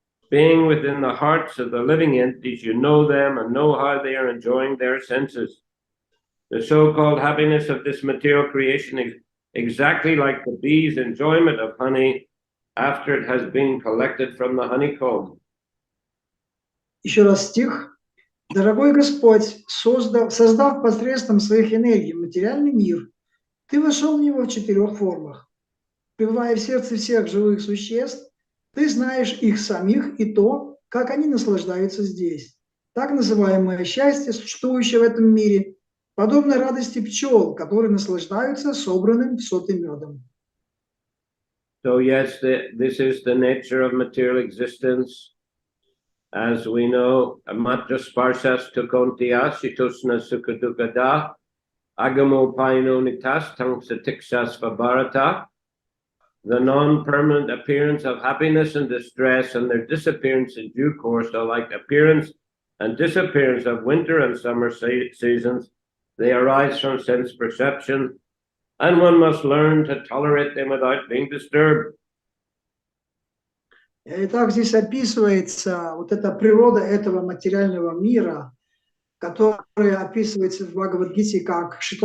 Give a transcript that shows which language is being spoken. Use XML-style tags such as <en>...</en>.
<en>Being within the hearts of the living entities, you know them and know how they are enjoying their senses. The so-called happiness of this material creation is exactly like the bee's enjoyment of honey after it has been collected from the honeycomb.</en> <ru>Еще раз стих. Дорогой Господь, создав посредством своих энергий материальный мир, Ты вошел в него в 4 формах. Пребывая в сердце всех живых существ, Ты знаешь их самих и то, как они наслаждаются здесь. Так называемое счастье, существующее в этом мире, подобно радости пчел, которые наслаждаются собранным в соты медом.</ru> <en>So yes, this is the nature of material existence. As we know,</en> <sa>matra sparsas tukontiya shitusna sukadukada agamo paino nitas tang satiksas vabharata.</sa> <en>The non-permanent appearance of happiness and distress and their disappearance in due course are like appearance and disappearance of winter and summer seasons. They arise from sense perception, and one must learn to tolerate them without being disturbed.</en> <ru>Итак, здесь описывается вот эта природа этого материального мира, которая описывается в Бхагавад-гите как</ru>